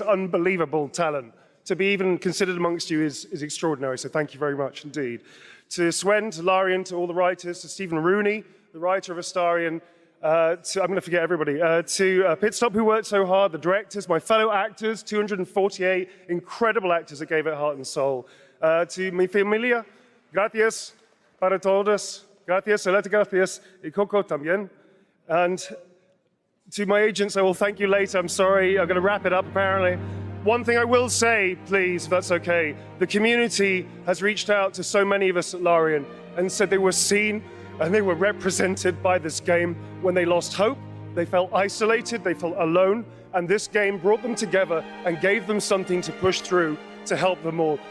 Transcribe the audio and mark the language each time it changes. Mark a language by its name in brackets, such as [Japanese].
[English] Unbelievable talent. To be even considered amongst you is extraordinary, so thank you very much indeed. To Swen, to Larian, to all the writers, to Stephen Rooney, the writer of Astarion, I'm going to forget everybody. To Pitstop, who worked so hard, the directors, my fellow actors, 248 incredible actors that gave it heart and soul. To [Spanish] mi familia, gracias para todos, gracias, solete gracias, y Coco también. [English] And to my agents, I will thank you later. I'm sorry, I'm going to wrap it up apparently. One thing I will say, please, if that's okay, the community has reached out to so many of us at Larian and said they were seen and they were represented by this game when they lost hope, they felt isolated, they felt alone, and this game brought them together and gave them something to push through to help them all.